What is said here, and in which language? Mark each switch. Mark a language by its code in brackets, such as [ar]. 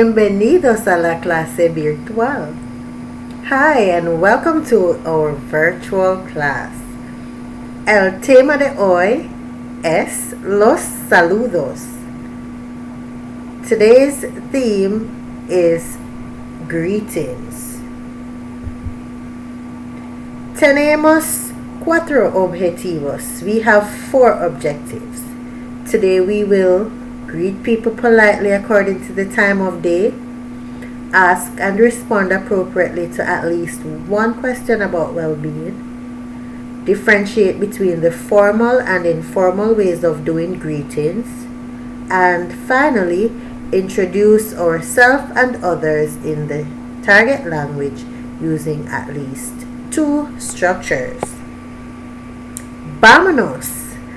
[es] Bienvenidos a la clase virtual. [en] Hi and welcome to our virtual class. [es] El tema de hoy es los saludos. [en] Today's theme is greetings. [es] Tenemos cuatro objetivos. [en] We have 4 objectives. Today we will greet people politely according to the time of day, ask and respond appropriately to at least one question about well-being, differentiate between the formal and informal ways of doing greetings, and finally, introduce ourselves and others in the target language using at least 2 structures. [es] Vámonos!